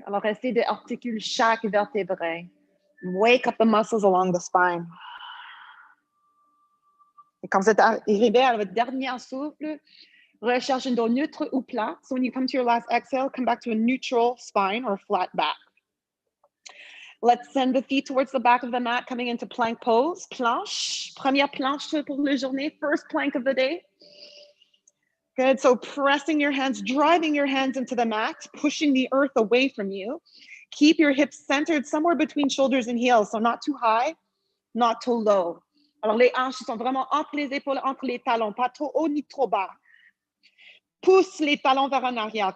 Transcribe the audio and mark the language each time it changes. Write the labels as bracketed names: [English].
[French] Alors, essayez de articuler chaque vertébré. [English] Wake up the muscles along the spine. [French] Et quand vous êtes arrivé à votre dernier souffle, recherche un dos neutre ou plat. [English] So when you come to your last exhale, come back to a neutral spine or flat back. Let's send the feet towards the back of the mat, coming into plank pose. [French] Planche. Première planche pour la journée. [English] First plank of the day. Good. So pressing your hands, driving your hands into the mat, pushing the earth away from you. Keep your hips centered somewhere between shoulders and heels. So not too high, not too low. [French] Alors, les hanches sont vraiment entre les épaules, entre les talons, pas trop haut ni trop bas. Pousse les talons vers en arrière.